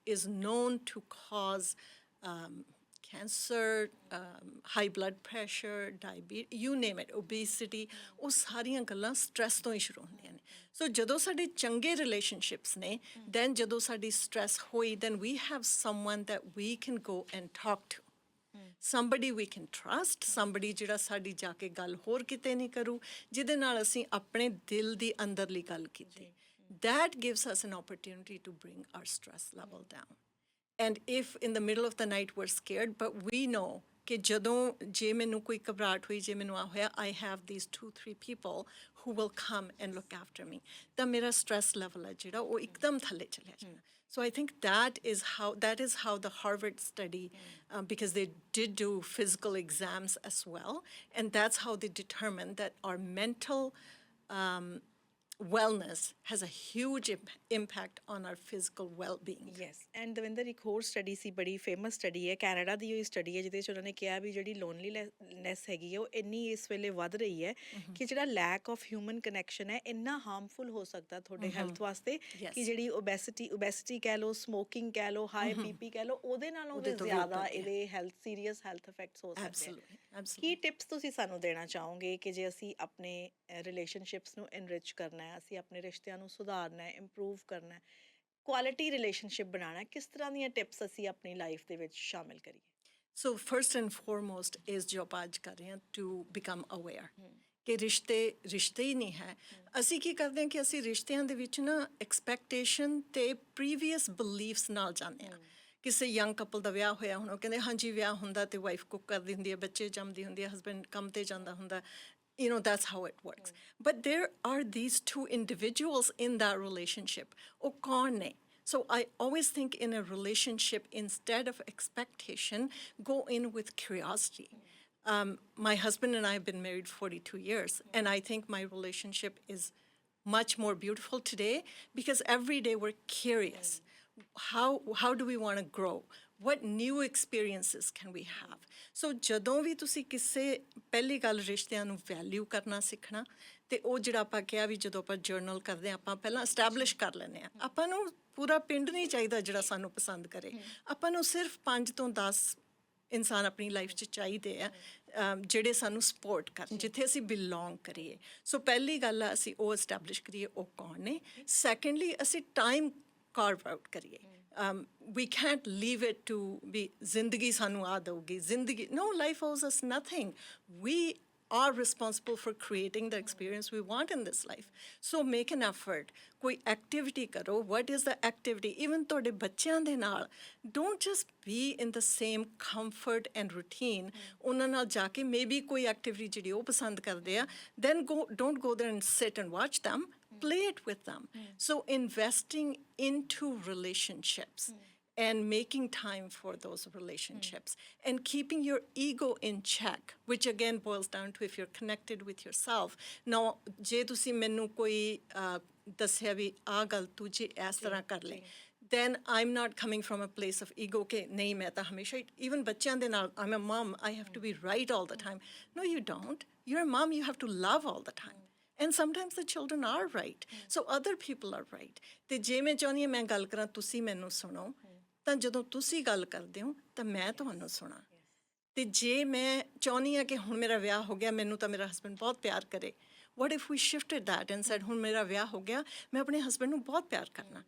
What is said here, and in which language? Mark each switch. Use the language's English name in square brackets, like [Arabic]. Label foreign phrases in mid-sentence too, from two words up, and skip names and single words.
[English] So stress is known to cause cancer, high blood pressure, diabet, you name it, obesity, [Punjabi] ਉਹ ਸਾਰੀਆਂ ਗੱਲਾਂ ਸਟ੍ਰੈਸ ਤੋਂ ਹੀ ਸ਼ੁਰੂ ਹੁੰਦੀਆਂ ਨੇ। ਸੋ ਜਦੋਂ ਸਾਡੇ ਚੰਗੇ ਰਿਲੇਸ਼ਨਸ਼ਿਪਸ ਨੇ, [English] ਦੈਨ [Punjabi] ਜਦੋਂ ਸਾਡੀ ਸਟ੍ਰੈਸ ਹੋਈ, [English] then we have someone that we can go and talk to, somebody we can trust, [Punjabi] somebody ਜਿਹੜਾ ਸਾਡੀ ਜਾ ਕੇ ਗੱਲ ਹੋਰ ਕਿਤੇ ਨਹੀਂ ਕਰੂ, ਜਿਹਦੇ ਨਾਲ ਅਸੀਂ ਆਪਣੇ ਦਿਲ ਦੀ ਅੰਦਰਲੀ ਗੱਲ ਕੀਤੀ। [English] That gives us an opportunity to bring our stress level down. And if in the middle of the night we're scared, but we know [Punjabi] ਕਿ ਜਦੋਂ ਜੇ ਮੈਨੂੰ ਕੋਈ ਘਬਰਾਹਟ ਹੋਈ, ਜੇ ਮੈਨੂੰ ਆ ਹੋਇਆ, [English] I have these 2-3 people who will come and look after me, [Punjabi] ਤਾਂ ਮੇਰਾ [English] stress level [Punjabi] ਹੈ ਜਿਹੜਾ ਉਹ ਇੱਕਦਮ ਥੱਲੇ ਚਲਿਆ ਜਾਂਦਾ। [English] So I think that is how the Harvard study, because they did do physical exams as well, and that's how they determined that our mental wellness has a huge impact on our physical well-being. Yes, and [Punjabi] ਦਵਿੰਦਰ ਇੱਕ ਹੋਰ ਸਟੱਡੀ ਸੀ, ਬੜੀ ਫੇਮਸ ਸਟੱਡੀ ਹੈ, ਕੈਨੇਡਾ ਦੀ ਹੋਈ ਸਟੱਡੀ ਹੈ, ਜਿਹਦੇ 'ਚ ਉਹਨਾਂ ਨੇ ਕਿਹਾ ਵੀ ਜਿਹੜੀ ਲੋਨਲੀਨੈਸ ਹੈਗੀ ਹੈ ਉਹ ਇੰਨੀ ਇਸ ਵੇਲੇ ਵੱਧ ਰਹੀ ਹੈ ਕਿ ਜਿਹੜਾ [English] lack of human connection [Punjabi] ਹੈ ਇੰਨਾ ਹਾਰਮਫੁਲ ਹੋ ਸਕਦਾ ਤੁਹਾਡੇ ਹੈਲਥ ਵਾਸਤੇ ਕਿ ਜਿਹੜੀ ਓਬੈਸਿਟੀ ਕਹਿ ਲਓ, ਸਮੋਕਿੰਗ ਕਹਿ ਲਓ, [English] high BP [Punjabi] ਕਹਿ ਲਓ, ਉਹਦੇ ਨਾਲੋਂ ਵੀ ਜ਼ਿਆਦਾ ਇਹਦੇ [English] serious health effects [Punjabi] ਹੋ ਸਕਦੇ ਆ। ਕੀ ਟਿਪਸ ਤੁਸੀਂ ਸਾਨੂੰ ਦੇਣਾ ਚਾਹੋਗੇ ਕਿ ਜੇ ਅਸੀਂ ਆਪਣੇ ਰਿਲੇਸ਼ਨਸ਼ਿਪਸ ਨੂੰ ਐਨਰਿਚ ਕਰਨਾ ਹੈ, ਅਸੀਂ ਆਪਣੇ ਰਿਸ਼ਤਿਆਂ ਨੂੰ ਸੁਧਾਰਨਾ ਹੈ, ਇੰਪਰੂਵ ਕਰਨਾ ਹੈ, [English] quality relationship [Punjabi] ਬਣਾਉਣਾ ਹੈ, ਕਿਸ ਤਰ੍ਹਾਂ ਦੀਆਂ ਟਿਪਸ ਅਸੀਂ ਆਪਣੀ ਲਾਈਫ ਦੇ ਵਿੱਚ ਸ਼ਾਮਿਲ ਕਰੀਏ? [English] So first and foremost is [Punjabi] ਜੋ ਆਪਾਂ ਅੱਜ ਕਰ ਰਹੇ ਹਾਂ, [English] to become aware [Punjabi] ਕਿ ਰਿਸ਼ਤੇ ਹੀ ਨਹੀਂ ਹੈ। ਅਸੀਂ ਕੀ ਕਰਦੇ ਹਾਂ ਕਿ ਅਸੀਂ ਰਿਸ਼ਤਿਆਂ ਦੇ ਵਿੱਚ ਨਾ ਐਕਸਪੈਕਟੇਸ਼ਨ ਤੇ [English] previous beliefs [Punjabi] ਨਾਲ ਜਾਂਦੇ ਹਾਂ। ਕਿਸੇ [English] young couple [Punjabi] ਦਾ ਵਿਆਹ ਹੋਇਆ, ਹੁਣ ਉਹ ਕਹਿੰਦੇ ਹਾਂਜੀ ਵਿਆਹ ਹੁੰਦਾ ਤੇ ਵਾਈਫ ਕੁੱਕ ਕਰਦੀ ਹੁੰਦੀ ਹੈ, ਬੱਚੇ ਜੰਮਦੀ ਹੁੰਦੀ ਹੈ, ਹਸਬੈਂਡ ਕੰਮ ਤੇ ਜਾਂਦਾ ਹੁੰਦਾ, [English] that's how it works. But there are these two individuals in that relationship. [Punjabi] ਉਹ ਕੌਣ ਨੇ? [English] So I always think in a relationship, instead of expectation, go in with curiosity. My husband and I have been married 42 years, and I think my relationship is much more beautiful today because every day we're curious. How do we want to grow? What new experiences can we have? [Punjabi] So ਜਦੋਂ ਵੀ ਤੁਸੀਂ ਕਿਸੇ ਪਹਿਲੀ ਗੱਲ ਰਿਸ਼ਤਿਆਂ ਨੂੰ ਵੈਲਿਊ ਕਰਨਾ ਸਿੱਖਣਾ, ਤੇ ਉਹ ਜਿਹੜਾ ਆਪਾਂ ਕਿਹਾ ਵੀ ਜਦੋਂ ਆਪਾਂ ਜਰਨਲ ਕਰਦੇ ਹਾਂ, ਆਪਾਂ ਪਹਿਲਾਂ ਐਸਟੈਬਲਿਸ਼ ਕਰ ਲੈਂਦੇ ਹਾਂ, ਆਪਾਂ ਨੂੰ ਪੂਰਾ ਪਿੰਡ ਨਹੀਂ ਚਾਹੀਦਾ ਜਿਹੜਾ ਸਾਨੂੰ ਪਸੰਦ ਕਰੇ, ਆਪਾਂ ਨੂੰ ਸਿਰਫ 5 ਤੋਂ 10 ਇਨਸਾਨ ਆਪਣੀ ਲਾਈਫ 'ਚ ਚਾਹੀਦੇ ਆ ਜਿਹੜੇ ਸਾਨੂੰ ਸਪੋਰਟ ਕਰਨ, ਜਿੱਥੇ ਅਸੀਂ ਬਿਲੋਂਗ ਕਰੀਏ। ਸੋ ਪਹਿਲੀ ਗੱਲ ਆ ਅਸੀਂ ਉਹ ਐਸਟੈਬਲਿਸ਼ ਕਰੀਏ ਉਹ ਕੌਣ ਨੇ। ਸੈਕੰਡਲੀ ਅਸੀਂ [English] time carve out [Punjabi] ਕਰੀਏ। [English] We can't leave it to be [Punjabi] ਜ਼ਿੰਦਗੀ ਸਾਨੂੰ ਆ ਦੋਗੀ, [English] zindagi, no, life owes us nothing. We are responsible for creating the experience we want in this life. So make an effort. [Punjabi] Koi activity karo. [English] What is the activity? [Punjabi] Even ਤੁਹਾਡੇ ਬੱਚਿਆਂ ਦੇ ਨਾਲ, [English] don't just be in the same comfort and routine. [Punjabi] ਉਨ੍ਹਾਂ ਨਾਲ ਜਾ ਕੇ maybe ਕੋਈ activity ਜਿਹੜੀ ਉਹ ਪਸੰਦ ਕਰਦੇ ਆ, [English] then don't go there and sit and watch them. Play it with them. So investing into relationships and making time for those relationships and keeping your ego in check, which again boils down to if you're connected with yourself. Now, [Punjabi] ਜੇ ਤੁਸੀਂ ਮੈਨੂੰ ਕੋਈ ਦੱਸਿਆ ਵੀ ਆ ਗੱਲ ਤੂੰ ਜੇ ਇਸ ਤਰ੍ਹਾਂ ਕਰ ਲੈ, [English] then I'm not coming from a place of ego [Punjabi] ਕਿ ਨਹੀਂ ਮੈਂ ਤਾਂ ਹਮੇਸ਼ਾ even ਬੱਚਿਆਂ ਦੇ ਨਾਲ, [English] I'm a mom, I have to be right all the time. No, you don't. You're a mom, you have to love all the time. And sometimes the children are right. So other people are right. [Punjabi] ਤੇ ਜੇ ਮੈਂ ਚਾਹੁੰਦੀ ਹਾਂ ਮੈਂ ਗੱਲ ਕਰਾਂ, ਤੁਸੀਂ ਮੈਨੂੰ ਸੁਣੋ, ਤਾਂ ਜਦੋਂ ਤੁਸੀਂ ਗੱਲ ਕਰਦੇ ਹੋ ਤਾਂ ਮੈਂ ਤੁਹਾਨੂੰ ਸੁਣਾ। ਤੇ ਜੇ ਮੈਂ ਚਾਹੁੰਦੀ ਹਾਂ ਕਿ ਹੁਣ ਮੇਰਾ ਵਿਆਹ ਹੋ ਗਿਆ, ਮੈਨੂੰ ਤਾਂ ਮੇਰਾ ਹਸਬੈਂਡ ਬਹੁਤ ਪਿਆਰ ਕਰੇ, [English] what if we shifted that and said [Punjabi] ਹੁਣ ਮੇਰਾ ਵਿਆਹ ਹੋ ਗਿਆ, ਮੈਂ ਆਪਣੇ ਹਸਬੈਂਡ ਨੂੰ ਬਹੁਤ ਪਿਆਰ ਕਰਨਾ।